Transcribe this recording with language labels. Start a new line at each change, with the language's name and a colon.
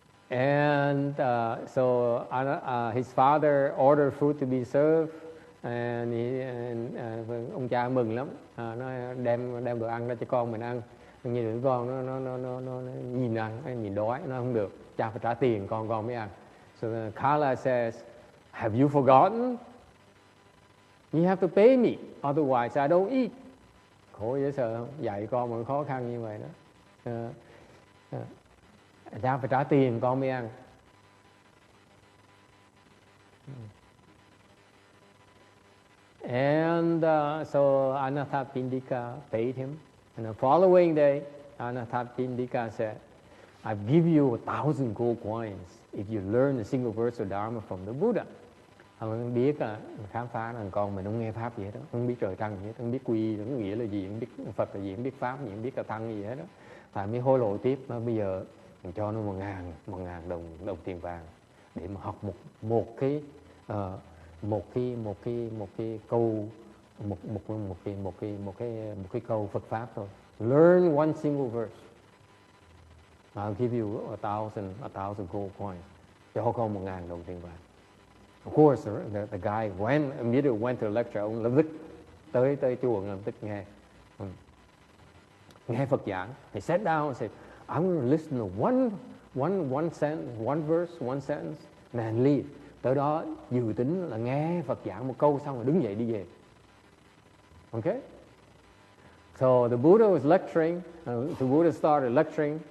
English: And so his father ordered food to be served.
Vietnamese: And ông cha mừng lắm, nó đem đồ ăn ra cho con mình ăn. Nhìn đứa con nó nhìn ăn, nhìn đói, nó không được, cha phải trả tiền con mới ăn.
English: So Kala says, have you forgotten? You have to pay me, otherwise I don't eat.
Vietnamese: Khổ dễ sợ không? Dạy con mà khó khăn như vậy đó. Cha phải trả tiền con mới ăn.
English: And so Anatha Pindika paid him. And the following day, Anathapindika said, I give you 1,000 gold coins if you learn a single verse of Dharma from the Buddha.
Vietnamese: Ông biết khám phá rằng con mình không nghe pháp gì hết đó, không biết trời trăng gì hết, không biết quy, không nghĩa là gì, không biết Phật là gì, không biết pháp gì, không biết cả tăng gì hết đó. Phải mới hối lộ tiếp, nó bây giờ mình cho nó 1.000 đồng tiền vàng để mà học một cái câu Phật pháp thôi.
English: Learn one single verse. I'll give you 1,000 gold coins.
Vietnamese: Cho con 1.000 đồng tiền vàng.
English: Of course, the guy immediately went to the lecture.
Vietnamese: Ông lập tức tới chùa, lập tức nghe Phật giảng.
English: He sat down and said, I'm going to listen to one sentence, one verse, one sentence, and leave.
Vietnamese: Tới đó dự tính là nghe Phật giảng một câu xong rồi đứng dậy đi về.
English: Okay? So the Buddha was lecturing. The Buddha started lecturing.